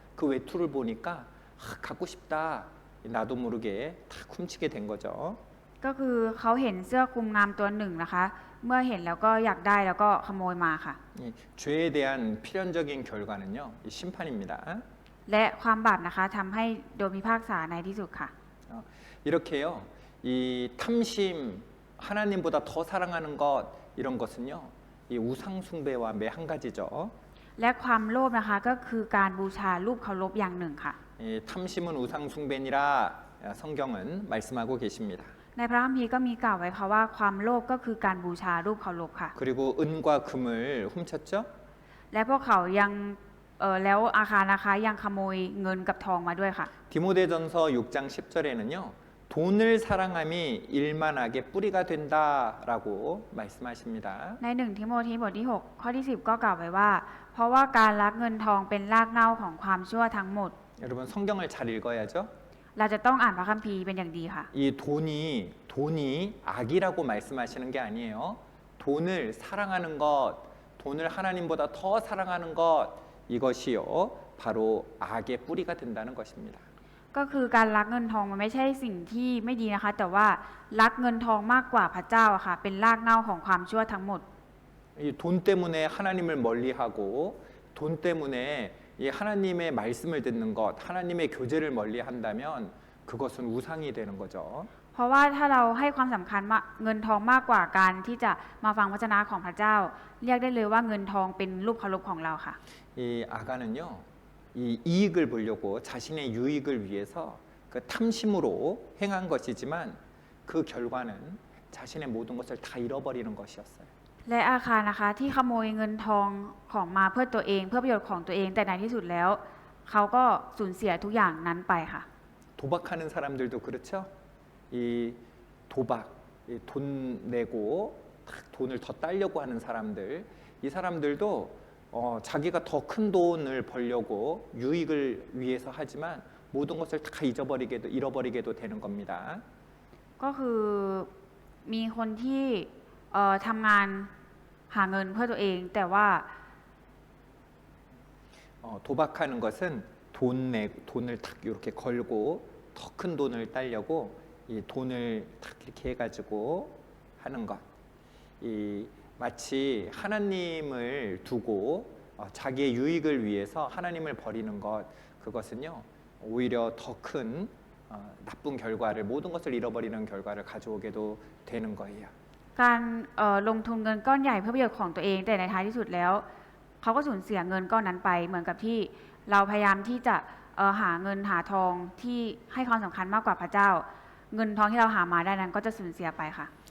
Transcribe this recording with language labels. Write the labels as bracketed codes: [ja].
[ko] 그 외투를 보니까 갖고 싶다. 나도 모르게 탁 훔치게 된 거죠. [th] ก็คือเขาเห็นเสื้อคลุมงามตัวหนึ่งนะคะ เมื่อเห็นแล้วก็อยากได้แล้วก็ขโมยมาค่ะ [ko] 이 죄에 대한 필연적인 결과는요. 이 심판입니다. [th] และความบาปนะคะทำให้โดนพิพากษาในที่สุดค่ะ [ko] 이렇게요. 이 탐심, 하나님보다 더 사랑하는 것 이런 것은요. 이 우상 숭배와 매 한 가지죠. [th] และความโลภนะคะก็คือการบูชารูปเคารพอย่างหนึ่งค่ะ [ko] 이 탐심은 우상 숭배니라 성경은 말씀하고 계십니다. [th] ในพระคัมภีร์ก็มีกล่าวไว้ค่ะว่าความโลภก็คือการบูชารูปเคารพค่ะ [ko] 그리고 은과 금을 훔쳤죠. [th] และพวกเขายังแล้วอาคารนะคะยังขโมยเงินกับทองมาด้วยค่ะ [ko] 디모데전서 6장 10절에는요. 돈을 사랑함이 일만하게 뿌리가 된다라고 말씀하십니다. [th] ใน1 ทิโมธีบทที่ 6 ข้อที่ 10 ก็กล่าวไว้ว่า เพราะว่าการรักเงินทองเป็นรากเหง้าของความชั่วทั้งหมด [ko] 여러분 성경을 잘 읽어야죠. [th] เราจะต้องอ่านพระคัมภีร์เป็นอย่างดีค่ะ [ko] 이 돈이 악이라고 말씀하시는 게 아니에요. 돈을 사랑하는 것, 돈을 하나님보다 더 사랑하는 것 이것이요. 바로 악의 뿌리가 된다는 것입니다. [th] ก็คือการรักเงินทองมันไม่ใช่สิ่งที่ไม่ดีนะคะ แต่ว่ารักเงินทองมากกว่าพระเจ้าอะค่ะ เป็นรากเหง้าของความชั่วทั้งหมด [ko] 이 돈 때문에 하나님을 멀리하고 돈 때문에 이 하나님의 말씀을 듣는 것, 하나님의 교제를 멀리한다면 그것은 우상이 되는 거죠. [th] เพราะว่าถ้าเราให้ความสำคัญเงินทองมากกว่าการที่จะมาฟังวจนะของพระเจ้า เรียกได้เลยว่าเงินทองเป็นรูปเคารพของเราค่ะ [ko] 이 아간은요, 이 이익을 보려고 자신의 유익을 위해서 그 탐심으로 행한 것이지만 그 결과는 자신의 모든 것을 다 잃어버리는 것이었어요. [th] และอาคารนะคะที่ขโมยเงินทองของมาเพื่อตัวเองเพื่อประโยชน์ของตัวเองแต่ในที่สุดแล้ว เขาก็สูญเสียทุกอย่างนั้นไปค่ะ [ko] 도박하는 사람들도 그렇죠. 이 도박, 돈 내고 딱 돈을 더 따려고 하는 사람들, 이 사람들도 자기가 더 큰 돈을 벌려고 유익을 위해서 하지만 모든 것을 다 잃어버리게도 되는 겁니다. [th] ก็คือมีคนที่ทำงานหาเงินเพื่อตัวเองแต่ว่า [ko] 도박하는 것은 돈을 탁 이렇게 걸고 더 큰 돈을 따려고 이 돈을 탁 이렇게 해가지고 하는 것. 이 마치 하나님을 두고 자기의 유익을 위해서 하나님을 버리는 것. 그것은요 오히려 더 큰 나쁜 결과를 모든 것을 잃어버리는 결과를 가져오게도 되는 거예요. [th] การลงทุนเงินก้อนใหญ่เพื่อประโยชน์ของตัวเองแต่ในท้ายที่สุดแล้ว เขาก็สูญเสียเงินก้อนนั้นไปเหมือนกับที่เราพยายามที่จะหาเงินหาทองที่ให้ความสำคัญมากกว่าพระเจ้า เงินทองที่เราหามาได้นั้นก็จะสูญเสียไปค่ะ